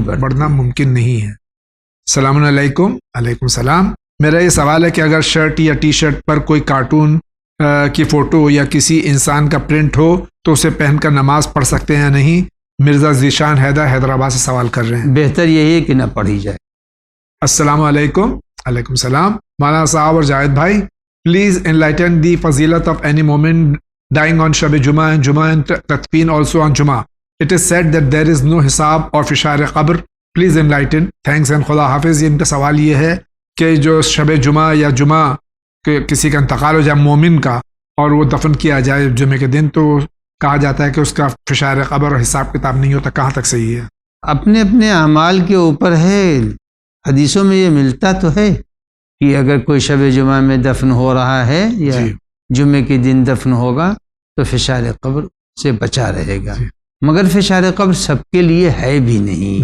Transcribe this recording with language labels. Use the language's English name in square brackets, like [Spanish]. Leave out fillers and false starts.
[Urdu] Height بڑھنا ممکن نہیں ہے۔ السلام علیکم۔ وعلیکم السلام۔ میرا یہ سوال ہے کہ اگر شرٹ یا ٹی شرٹ پر کوئی کارٹون کی فوٹو یا کسی انسان کا پرنٹ ہو تو اسے پہن کر نماز پڑھ سکتے ہیں یا نہیں؟ مرزا ذیشان حیدر حیدرآباد سے سوال کر رہے ہیں۔ بہتر یہی ہے کہ نہ پڑھی جائے۔ السلام علیکم۔ وعلیکم السلام۔ مولانا صاحب اور جاوید بھائی، [English] Please enlighten the فضیلت of any moment dying on Shab Jummah and Jummah and Tatfeen also on Jummah. It is said that there is no [Urdu] حساب اور فشار قبر. [English] Please enlighten. Thanks and [Urdu] خدا حافظ۔ ان کا سوال یہ ہے کہ جو شب جمعہ یا جمعہ کہ کسی کا انتقال ہو جائے مومن کا اور وہ دفن کیا جائے جمعے کے دن، تو کہا جاتا ہے کہ اس کا فشار قبر اور حساب کتاب نہیں ہوتا، کہاں تک صحیح ہے؟ اپنے اپنے اعمال کے اوپر ہے۔ حدیثوں میں یہ ملتا تو ہے کہ اگر کوئی شب جمعہ میں دفن ہو رہا ہے یا جمعے کے دن دفن ہوگا تو فشار قبر سے بچا رہے گا، مگر فشار قبر سب کے لیے ہے بھی نہیں۔